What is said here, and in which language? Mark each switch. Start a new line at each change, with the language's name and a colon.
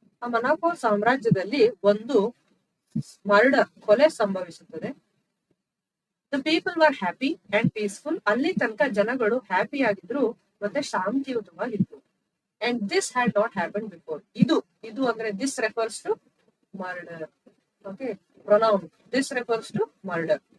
Kannada: ಆ ಮೊನಾಕೋ ಸಾಮ್ರಾಜ್ಯದಲ್ಲಿ ಒಂದು ಕೊಲೆ ಸಂಭವಿಸುತ್ತದೆ.
English: The people were happy and peaceful.
Kannada: ಅಲ್ಲಿ ತನಕ ಜನಗಳು ಹ್ಯಾಪಿ ಆಗಿದ್ರು ಮತ್ತೆ ಶಾಂತಿಯುತವಾಗಿದ್ರು.
English: And this had not happened before.
Kannada: ಇದು ಅಂದ್ರೆ
English: this refers to murder. Okay, pronoun this refers to murder.